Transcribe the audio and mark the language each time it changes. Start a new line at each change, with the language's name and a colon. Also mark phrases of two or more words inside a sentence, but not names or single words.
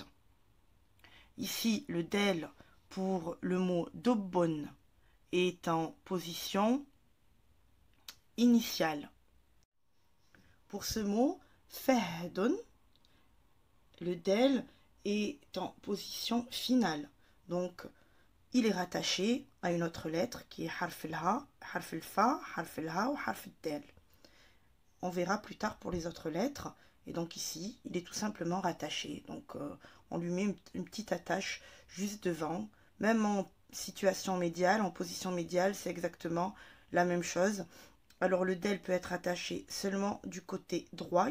French: Ici, le del pour le mot dobbon est en position initiale. Pour ce mot, fahdun, le del est en position finale. Donc, il est rattaché à une autre lettre qui est
Arabic: حرف الحاء، حرف الفاء، حرف الحاء
French: ou
Arabic: حرف الدال.
French: On verra plus tard pour les autres lettres. Et donc ici, il est tout simplement rattaché. Donc on lui met une petite attache juste devant. Même en situation médiale, en position médiale, c'est exactement la même chose. Alors le del peut être attaché seulement du côté droit.